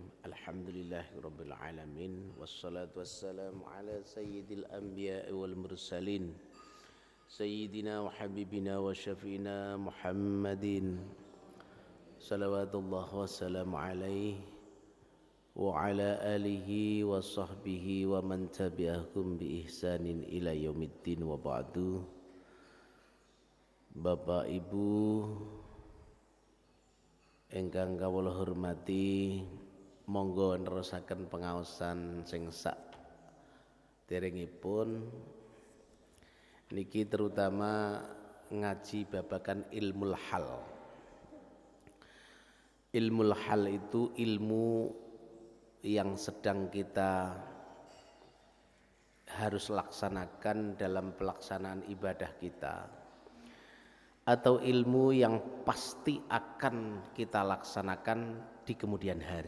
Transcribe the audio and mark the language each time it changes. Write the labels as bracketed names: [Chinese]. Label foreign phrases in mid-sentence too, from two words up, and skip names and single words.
[Arabic] الحمد لله رب العالمين والصلاة والسلام على سيد الأنبياء والمرسلين سيدنا وحبيبنا وشفيعنا محمد صلوات الله والسلام عليه وعلى آله وصحبه ومن تبعهم بإحسان إلى يوم الدين وبعد. [Javanese] Bapak Ibu ingkang kawula hormati, monggo nerusaken pengaosan sing sak derengipun niki, terutama ngaji babagan [Arabic] علم الحال. علم الحال [Indonesian] itu ilmu yang sedang kita harus laksanakan dalam pelaksanaan ibadah kita, atau ilmu yang pasti akan kita laksanakan di kemudian hari.